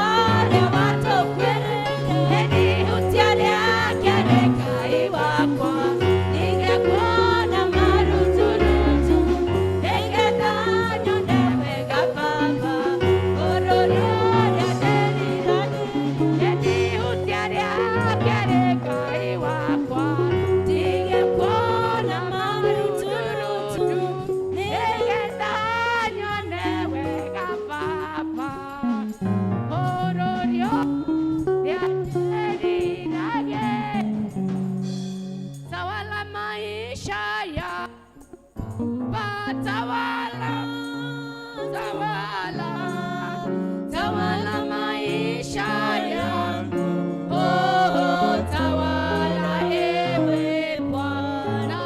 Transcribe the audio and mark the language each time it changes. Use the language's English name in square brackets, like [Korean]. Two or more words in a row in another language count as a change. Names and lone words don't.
[Kikuyu] ũrĩa watũkuĩrĩire, ihutia rĩake rĩ Ngai wakwa, ingĩkuona maruturutu, nĩgetha nyone wega Baba, ũrũri ũrĩa ndĩriragĩria, ihutia rĩake rĩ Ngai wakwa, ingĩkuona maruturutu, nĩgetha nyone wega Baba, ũrũri ũrĩa ndĩriragĩria. [Swahili] Tawala maisha ya tawala, tawala, tawala maisha yangu, oh, tawala ewe Bwana,